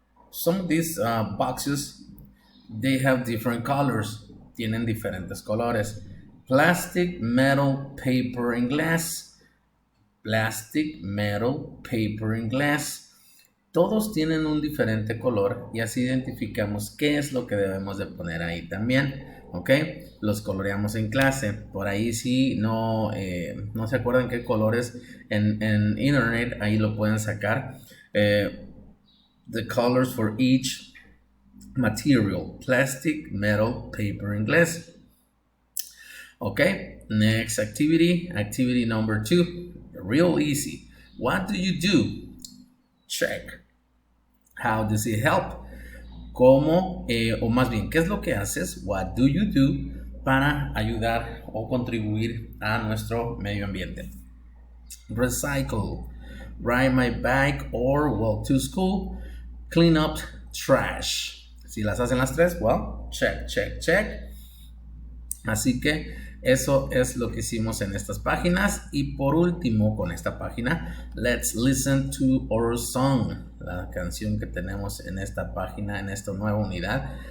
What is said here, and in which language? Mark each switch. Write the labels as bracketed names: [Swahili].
[English] Some of these boxes, they have different colors. [Spanish] Tienen diferentes colores. [English] Plastic, metal, paper, and glass. Plastic, metal, paper, and glass. [Spanish] Todos tienen un diferente color y así identificamos qué es lo que debemos de poner ahí también. ¿Ok? Los coloreamos en clase. Por ahí si no se acuerdan qué colores en internet, ahí lo pueden sacar. [English] The colors for each material: plastic, metal, paper, and glass. Okay, next activity number 2, real easy. What do you do? Check. How does it help? [Spanish] ¿Cómo, o más bien, qué es lo que haces? [English] What do you do [Spanish] para ayudar o contribuir a nuestro medio ambiente? [English] Recycle, ride my bike or walk to school, clean up trash. [Spanish] Si las hacen las tres, [English] well, check. [Spanish] Así que eso es lo que hicimos en estas páginas. Y por último, con esta página, [English] let's listen to our song, [Spanish] la canción que tenemos en esta página, en esta nueva unidad.